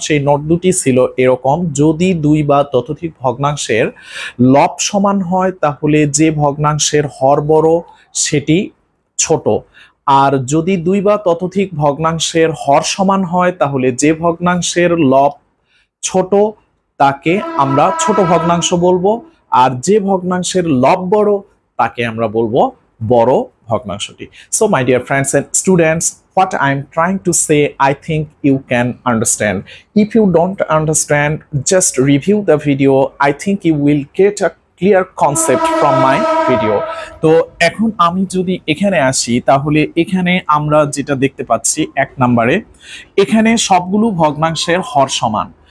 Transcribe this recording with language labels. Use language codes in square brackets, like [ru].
[bn] সেই নোট দুটি ছিল এরকম: যদি 2 বা ততোধিক ভগ্নাংশের লব সমান হয় তাহলে যে ভগ্নাংশের হর বড় সেটি ছোট, আর যদি 2 বা ততোধিক ভগ্নাংশের হর সমান হয় তাহলে যে ভগ্নাংশের লব ছোট তাকে আমরা ছোট ভগ্নাংশ বলবো, আর যে ভগ্নাংশের লব বড় তাকে আমরা বলবো বড় ভগ্নাংশটি। [en] So my dear friends and students, what I'm trying to say, I think you can understand. If you don't understand, just review the video. I think you will get a clear concept from my video. [bn] তো এখন আমি যদি এখানে আসি, তাহলে এখানে আমরা যেটা দেখতে পাচ্ছি 1 নম্বরে, এখানে সবগুলো ভগ্নাংশের হর সমান।